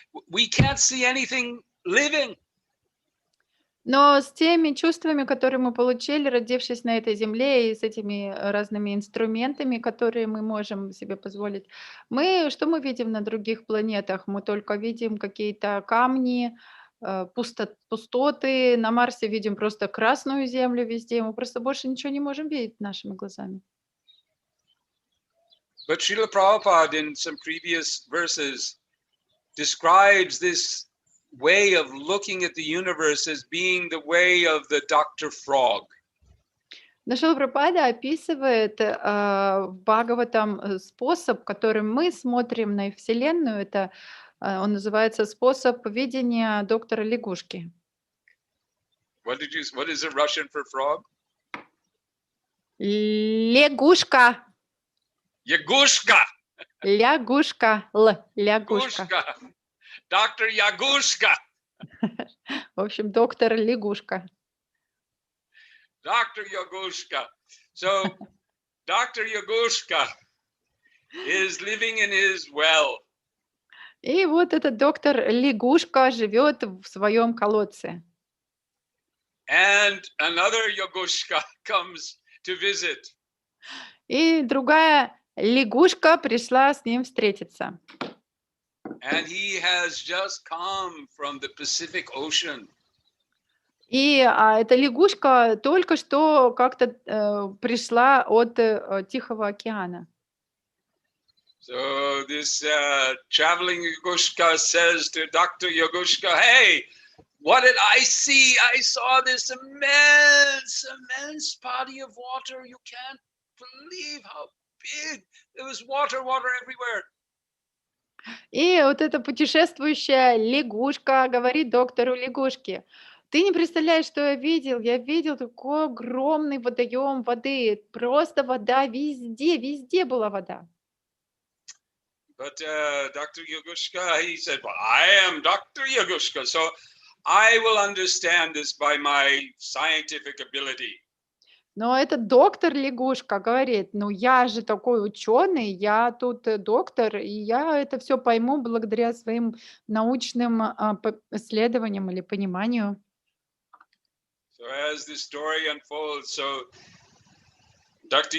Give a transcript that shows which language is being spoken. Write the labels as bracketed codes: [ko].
[en] We can't see anything living. [ru] Но с теми чувствами, которые мы получили, родившись на этой земле, и с этими разными инструментами, которые мы можем себе позволить, что мы видим на других планетах? Мы только видим какие-то камни, пустоты. На Марсе видим просто красную землю везде. Мы просто больше ничего не можем видеть нашими глазами. [en] But Srila Prabhupada in some previous verses describes this way of looking at the universe as being the way of the Dr. Frog. [ru] Но Шрила Прабхупада описывает в Бхагаватам способ, которым мы смотрим на Вселенную. Это он называется способ видения доктора лягушки. [en] What is the Russian for frog? [ru] Лягушка. Ягушка. Лягушка. Лягушка. Доктор Ягушка. В общем, доктор лягушка. [en] Dr. Yagushka. So, Dr. Yagushka is living in his well. [ru] И вот этот доктор лягушка живет в своем колодце. [en] And another Yagushka comes to visit. [ru] И другая лягушка пришла с ним встретиться. [en] And he has just come from the Pacific Ocean. [ru] И эта лягушка только что как-то пришла от Тихого океана. [en] So this traveling Yagushka says to Dr. Yagushka, hey, what did I see? I saw this immense body of water. You can't believe how big. There was water everywhere. [ru] И вот эта путешествующая лягушка говорит доктору лягушке: ты не представляешь, что я видел. Я видел такой огромный водоем воды. Просто вода везде, везде была вода. [en] But Dr. Yagushka, he said, well, I am Dr. Yagushka, so I will understand this by my scientific ability. [ru] Но этот доктор лягушка говорит: ну я же такой ученый, я тут доктор, и я это все пойму благодаря своим научным исследованиям или пониманию. [en] So as the story unfolds, so Dr.